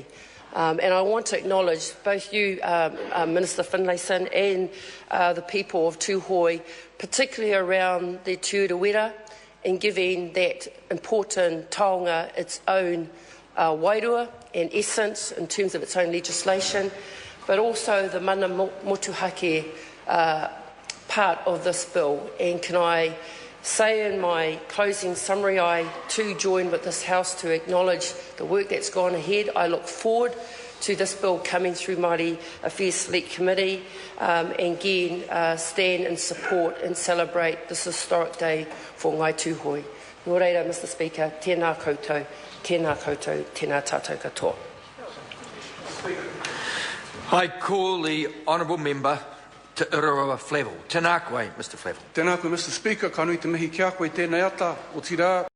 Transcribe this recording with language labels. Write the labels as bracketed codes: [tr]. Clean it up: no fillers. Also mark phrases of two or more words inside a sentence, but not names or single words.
[en] And I want to acknowledge both you, Minister Finlayson, and the people of Tuhoe, particularly around the Urewera, in giving that important taonga its own wairua and essence in terms of its own legislation, but also the [mi] mana motuhake [en] part of this bill. And can I say in my closing summary, I too join with this House to acknowledge the work that's gone ahead. I look forward to this bill coming through Māori Affairs Select Committee, and again stand in support and celebrate this historic day for Ngai Tuhoe. [mi] Nō reira, [en] Mr Speaker, [mi] tēnā koutou, tēnā tātou katoa. [en] I call the honourable member to Urewera Flavel. [mi] Tēnā koe, Mr Flavel. Tēnā koe, [en] Mr Speaker, [mi] ka nui te mihi kia koe tēnei ata o tira.